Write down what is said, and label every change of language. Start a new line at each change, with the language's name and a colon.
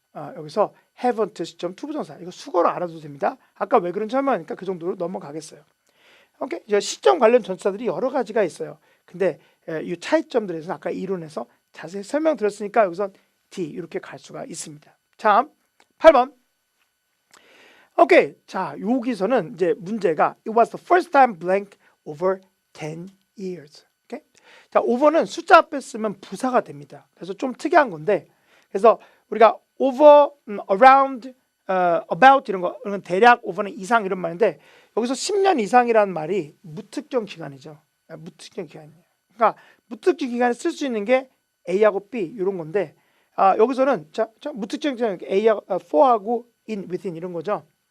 Korean: 여기서 haven't 시점 투부정사. 이거 수거로 알아도 됩니다. 아까 왜 그런지 설명하니까 그 정도로 넘어가겠어요. 오케이. 이제 시점 관련 전치사들이 여러 가지가 있어요. 근데 이 차이점들에 대해서는 아까 이론에서 자세히 설명드렸으니까 여기서 D 이렇게 갈 수가 있습니다. 자, 8번. 오케이. 자, 여기서는 이제 문제가
English: It was the first time blank over 10 years.
Korean: 오케이? 자, over는 숫자 앞에 쓰면 부사가 됩니다. 그래서 좀 특이한 건데, 그래서 우리가 over, around, about 이런 건 대략 over는 이상 이런 말인데 여기서 10년 이상이라는 말이 무특정 기간이죠. 무특정 기간이에요. 그러니까 무특정 기간에 쓸 수 있는 게 A하고 B 이런 건데 여기서는 자 무특정 기간 A하고 for하고 in, within 이런 거죠.